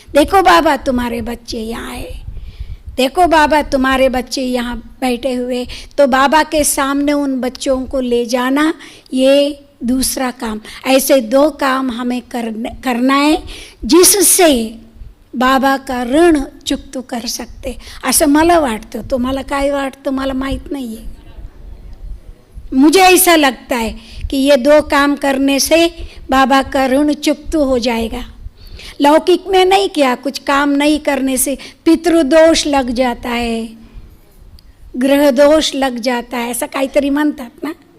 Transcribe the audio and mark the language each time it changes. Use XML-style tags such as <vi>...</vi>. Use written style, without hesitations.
<hi>देखो बाबा तुम्हारे बच्चे यहाँ है, देखो बाबा तुम्हारे बच्चे यहाँ बैठे हुए। तो बाबा के सामने उन बच्चों को ले जाना, ये दूसरा काम। ऐसे दो काम हमें करना है, जिससे बाबा का ऋण चुकता कर सकते।</hi> <mr>असं मला वाटतं, तुम्हाला काय वाटतं मला माहीत नाही</mr> <hi>है। मुझे ऐसा लगता है कि ये दो काम करने से बाबा का ऋण चुकता हो जाएगा। लौकिक में नहीं किया, कुछ काम नहीं करने से पितृदोष लग जाता है, ग्रह दोष लग जाता है, ऐसा</hi> <mr>काहीतरी म्हणतात ना।</mr>